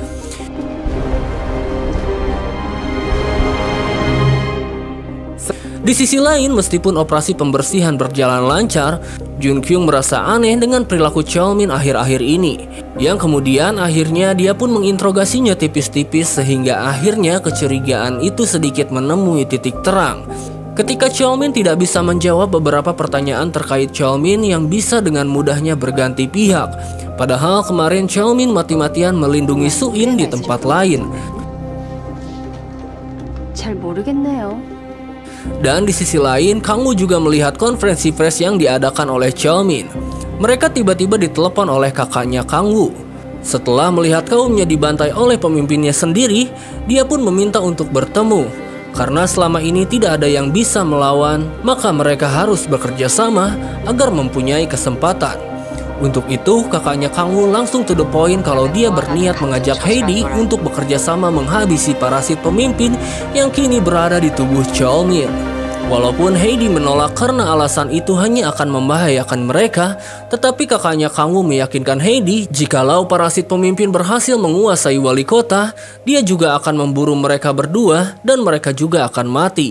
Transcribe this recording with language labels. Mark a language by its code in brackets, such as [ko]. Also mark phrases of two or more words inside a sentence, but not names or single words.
[id] Di sisi lain, meskipun operasi pembersihan berjalan lancar, Jun Kyung merasa aneh dengan perilaku Xiaomin akhir-akhir ini, yang kemudian akhirnya dia pun menginterogasinya tipis-tipis sehingga akhirnya kecurigaan itu sedikit menemui titik terang. Ketika Xiaomin tidak bisa menjawab beberapa pertanyaan terkait Xiaomin yang bisa dengan mudahnya berganti pihak, padahal kemarin Xiaomin mati-matian melindungi Su-in di tempat lain. [ko] 잘 모르겠네요. [id] Dan di sisi lain, Kang Woo juga melihat konferensi pers yang diadakan oleh Xiaomin. Mereka tiba-tiba ditelepon oleh kakaknya Kang Woo. Setelah melihat kaumnya dibantai oleh pemimpinnya sendiri, dia pun meminta untuk bertemu. Karena selama ini tidak ada yang bisa melawan, maka mereka harus bekerja sama agar mempunyai kesempatan. Untuk itu, kakaknya Kang Woo langsung [en] to the point [id] kalau dia berniat mengajak Heidi untuk bekerja sama menghabisi parasit pemimpin yang kini berada di tubuh Cheolmin. Walaupun Heidi menolak karena alasan itu hanya akan membahayakan mereka, tetapi kakaknya Kang Woo meyakinkan Heidi jikalau parasit pemimpin berhasil menguasai wali kota, dia juga akan memburu mereka berdua dan mereka juga akan mati.